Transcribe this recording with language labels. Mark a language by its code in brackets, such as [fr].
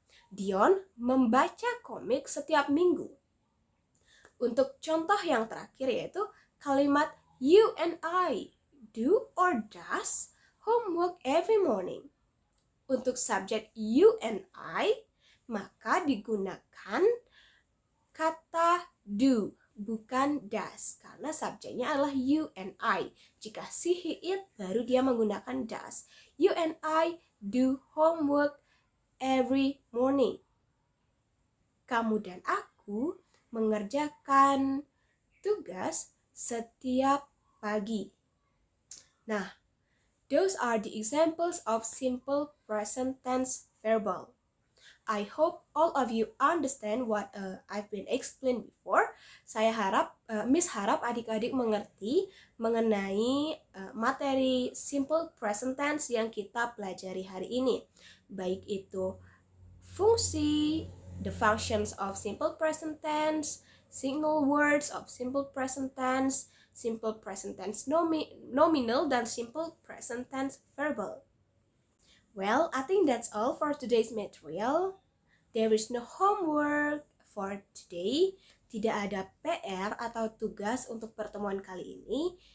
[id] Dion membaca komik setiap minggu. Untuk contoh yang terakhir yaitu kalimat [en] you and I do or does homework every morning. [id] Untuk subjek you and I, maka digunakan kata do, bukan does, karena subjeknya adalah you and I. Jika she, he, it, baru dia menggunakan does. [en] You and I do homework every morning. [id] Kamu dan aku mengerjakan tugas setiap pagi. [en] Nah, those are the examples of simple present tense verbal. I hope all of you understand what I've been explained before. [id] Miss harap adik-adik mengerti mengenai materi simple present tense yang kita pelajari hari ini. Baik itu fungsi, [en] the functions of simple present tense, single words of simple present tense, simple present tense nominal, dan simple present tense verbal. Well, I think that's all for today's material. There is no homework for today. [id] Tidak ada PR atau tugas untuk pertemuan kali ini.